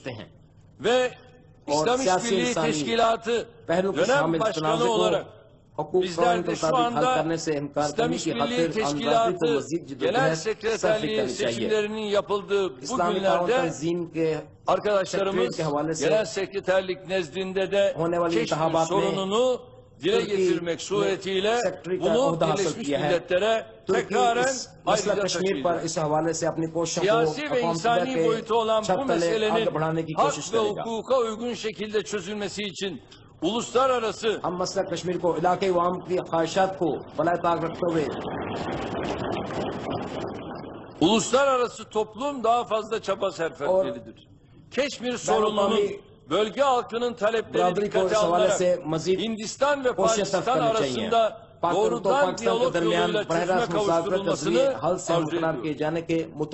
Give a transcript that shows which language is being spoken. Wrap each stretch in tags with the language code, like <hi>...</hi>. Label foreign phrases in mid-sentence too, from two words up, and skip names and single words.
<tr>Ve İslam İşbirliği Teşkilatı dönem başkanı olarak bizler de şu anda İslam İşbirliği Teşkilatı Genel Sekreterliği seçimlerinin yapıldığı bu günlerde arkadaşlarımız Genel Sekreterlik nezdinde de Keşmir sorununu dile getirmek suretiyle bunu Birleşmiş Milletler'e tekraren ayrıca taşıyacak. Siyasi ve insani boyutu olan bu meselenin hak ve hukuka uygun şekilde çözülmesi için uluslararası</tr> <ur>ہم مسئلہ کشمیر کو علاقے وام کی خواہشات کو بالائے طاق رکھتے ہوئے</ur> <tr>uluslararası toplum daha fazla çaba sarf etmelidir. Keşmir sorununun bölge halkının taleplerini dikkate alınarak Hindistan ve Pakistan arasında doğrudan diyalog yoluyla çözüme kavuşturulmasını arzu ediyor.</tr>